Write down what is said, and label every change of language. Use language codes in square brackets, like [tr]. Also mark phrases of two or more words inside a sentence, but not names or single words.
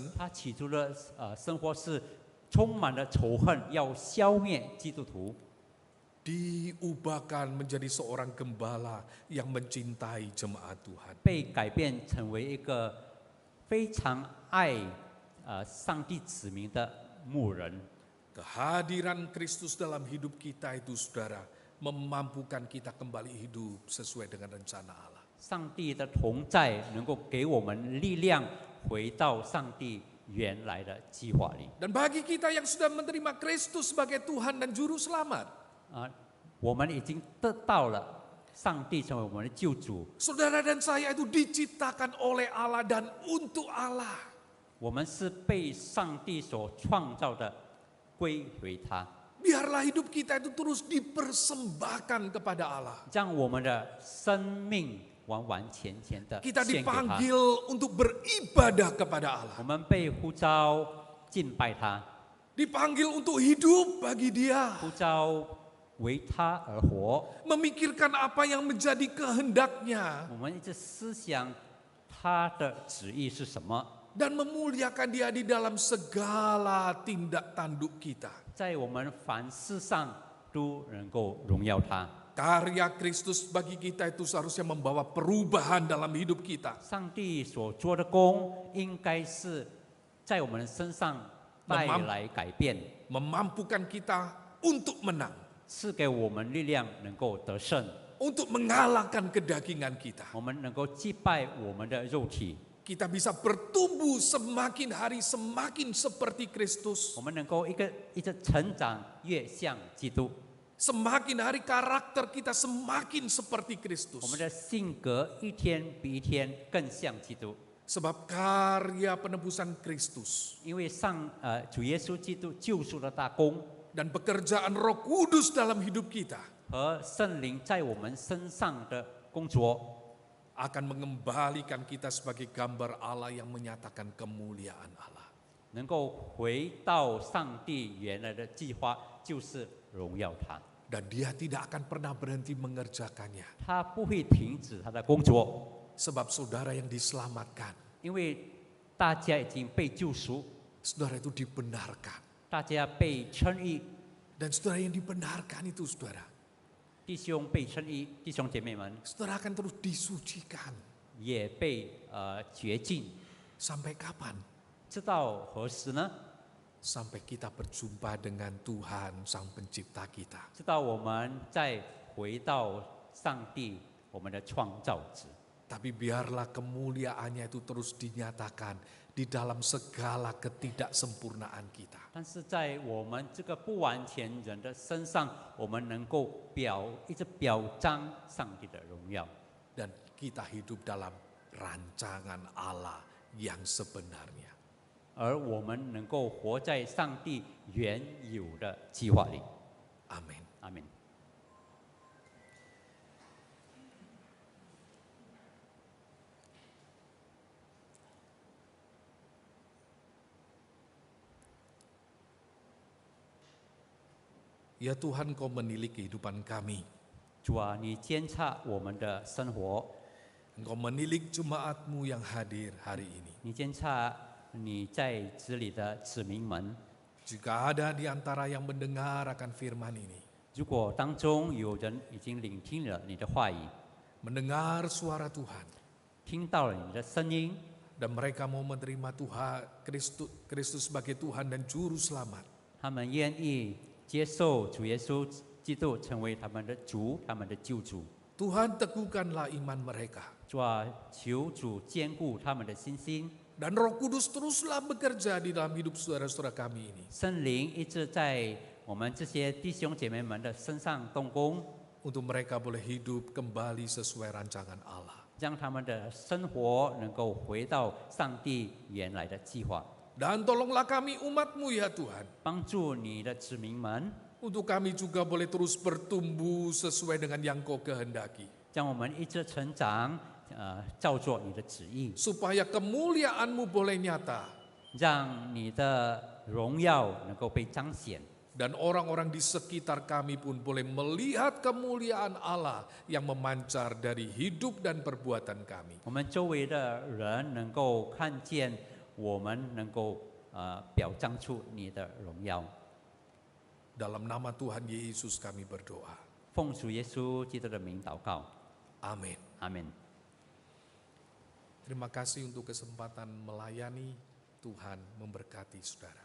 [zh] 他起初的生活是充满了仇恨，要消灭基督徒。 [id] diubahkan menjadi seorang gembala yang mencintai jemaat Tuhan. [zh] 被改变成为一个非常爱上帝子民的牧人。 [id] Kehadiran Kristus dalam hidup kita itu saudara memampukan kita kembali hidup sesuai dengan rencana Allah. [zh] 上帝的同在能够给我们力量，回到上帝原来的计划里。 [id] Dan bagi kita yang sudah menerima Kristus sebagai Tuhan dan Juru Selamat, [zh] 我们已经得到了上帝成为我们的救主， [id] saudara dan saya itu diciptakan oleh Allah dan untuk Allah. [zh] 我们是被上帝所创造的，归回他。 [id] Biarlah hidup kita itu terus dipersembahkan kepada Allah. [zh] 让我们的生命完完全全的 [id] Kita [zh] 献给他。 [id] dipanggil untuk beribadah kepada Allah. [zh] 我们被呼召敬拜他， [id] Dipanggil untuk hidup bagi Dia. [zh] 呼召为他而活。 [id] Memikirkan apa yang menjadi kehendaknya. [zh] 我们一直思想他的旨意是什么， [id] Dan memuliakan Dia di dalam segala tindak tanduk kita. [zh] 在我们凡事上都能够荣耀他。 [id] Karya Kristus bagi kita itu seharusnya membawa perubahan dalam hidup kita. [zh] 上帝所做的工，应该是在我们身上带来改变， [id] Memampukan kita untuk menang. [zh] 赐给我们力量，能够得胜。 [id] Untuk mengalahkan kedagingan kita. [zh] 我们能够击败我们的肉体， [id] Kita bisa bertumbuh semakin hari semakin seperti Kristus. [zh] 我们能够一直成长，越像基督。 [id] Semakin hari karakter kita semakin seperti [zh] 我 [id] Kristus. [zh] 们的性格一天比一天更像基督， [id] Sebab karya penebusan Kristus [zh] 因为主耶稣基督救赎的大功 [id] dan pekerjaan Roh Kudus dalam hidup kita [zh] 和圣灵在我们身上的工作， [id] akan mengembalikan kita sebagai gambar Allah yang menyatakan kemuliaan Allah. [zh] 能够回到上帝原来的计划，就是荣耀他。 [id] Dan dia tidak akan pernah berhenti mengerjakannya. [zh] 他不会停止他的工作， [id] Sebab saudara yang diselamatkan, [zh] 因为大家已经被救赎， [id] saudara itu dibenarkan. [zh] 大家被称义， [id] Dan saudara yang dibenarkan itu saudara, [zh] 弟兄被称义，弟兄姐妹们 [id] saudara akan terus disucikan. [zh] 也被洁净， [id] Sampai kapan? [zh] 直到何时呢？ [id] Sampai kita berjumpa dengan Tuhan Sang Pencipta kita. [zh] 直到我们再回到上帝，我们的创造者。 [id] Tapi biarlah kemuliaannya itu terus dinyatakan di dalam segala ketidaksempurnaan kita. [zh] 但是在我们这个不完全人的身上，我们能够一直表彰上帝的荣耀， [id] Dan kita hidup dalam rancangan Allah yang sebenarnya. [zh] 而我们能够活在上帝原有的计划里。 [id] Amin. [zh] 阿门。 [id] Ya Tuhan, Kau menilik kehidupan kami. [zh] 主啊，你监察我们的生活， [id] Engkau menilik jemaat-Mu yang hadir hari ini. [zh] 你监察你在这里的子民们。 [id] Jika ada di antara yang mendengar akan firman ini, [zh] 如果当中有人已经聆听了你的话语， [id] mendengar suara Tuhan, [zh] 听到了你的声音， [id] dan mereka mau menerima Tuhan Kristus sebagai Tuhan dan Juru Selamat, [zh] 他们愿意接受主耶稣基督成为他们的主，他们的救主。 [id] Tuhan teguhkanlah iman mereka. [zh] 主啊，求主坚固他们的信心， [id] Dan Roh Kudus teruslah bekerja di dalam hidup saudara-saudara kami ini. [zh] 圣灵一直在我们这些弟兄姐妹们的身上动工， [id] Untuk mereka boleh hidup kembali sesuai rancangan Allah. [zh] 让他们的生活能够回到上帝原来的计划。 [id] Dan tolonglah kami umat-Mu ya Tuhan. [zh] 帮助你的子民们， [id] Untuk kami juga boleh terus bertumbuh sesuai dengan yang Kau kehendaki. [zh] 让我们一直成长，照做你的旨意， [id] Supaya kemuliaan-Mu boleh nyata. [zh] 让你的荣耀能够被彰显， [id] Dan orang-orang di sekitar kami pun boleh melihat kemuliaan Allah yang memancar dari hidup dan perbuatan kami. [zh] 我们周围的人能够看见，我们能够表彰出你的荣耀。 [id] Dalam nama Tuhan Yesus kami berdoa. [zh] 奉主耶稣基督的名祷告， [id] Amin. [zh] 阿门。 [id] Terima kasih untuk kesempatan melayani. Tuhan memberkati saudara.